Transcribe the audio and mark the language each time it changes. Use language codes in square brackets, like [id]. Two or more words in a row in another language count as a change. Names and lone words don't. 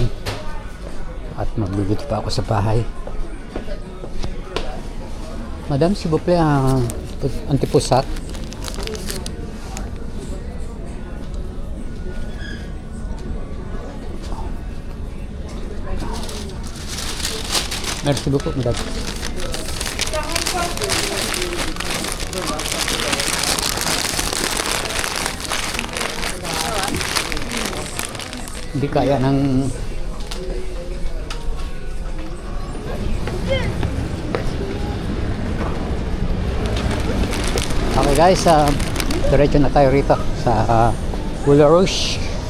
[tl] At magluluto pa ako sa bahay. [fr] Madam, s'il vous plaît, antipusat. Merci beaucoup, madame. [tl] Hindi kaya ng [en] okay guys, [tl] diretso na tayo rito sa Moulin Rouge.